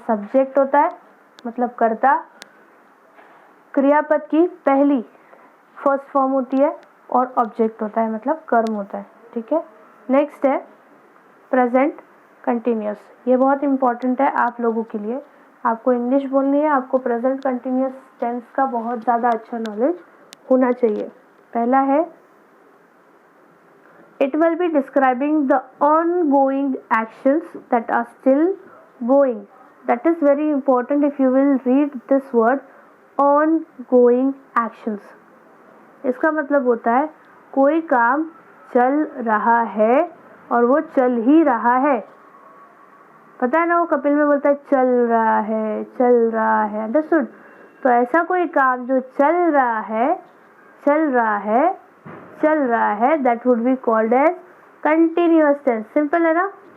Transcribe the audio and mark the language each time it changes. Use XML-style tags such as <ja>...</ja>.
<hi>Subject होता है मतलब कर्ता, क्रियापद की पहली फर्स्ट फॉर्म होती है, और ऑब्जेक्ट होता है मतलब कर्म होता है। ठीक है, नेक्स्ट है प्रेजेंट कंटिन्यूस। ये बहुत इंपॉर्टेंट है आप लोगों के लिए। आपको इंग्लिश बोलनी है, आपको प्रेजेंट कंटिन्यूस टेंस का बहुत ज़्यादा अच्छा नॉलेज होना चाहिए। पहला है,</hi> <en>it will be describing the ongoing actions that are still going. That is very important if you will read this word ongoing actions.</en> <hi>इसका मतलब होता है कोई काम चल रहा है और वो चल ही रहा है। पता है ना, वो कपिल में बोलता है चल रहा है, चल रहा है। अंडरस्टूड? तो ऐसा कोई काम जो चल रहा है, चल रहा है, चल रहा है,</hi> <en>That would be called as continuous tense.</en> <hi>Simple है ना?</hi>